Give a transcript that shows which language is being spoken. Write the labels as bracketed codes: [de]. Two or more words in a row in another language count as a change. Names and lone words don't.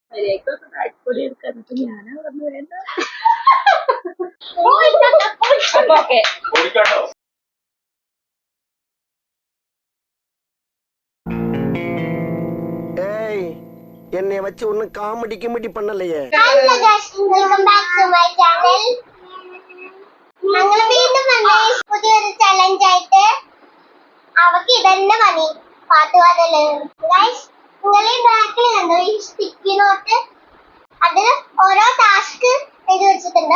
[ml] അടിപൊളി എടുക്കാൻ ഞാനാ പറഞ്ഞു വേണ്ട. [ta] என்னை வச்சு ஒன்னும் காமெடி கிமெடி பண்ணலையே. [ml] പുതിയൊരു ചലഞ്ച് ആയിട്ട് അവക്ക് ഇതന്നെ പണി പാട്ട് പാടല്. നിങ്ങൾ ഈ ബാക്കിൽ കണ്ടോ ഈ സ്റ്റിക്കി നോട്ട്, അതിൽ ഓരോ ടാസ്ക് എഴുതി വെച്ചിട്ടുണ്ട്.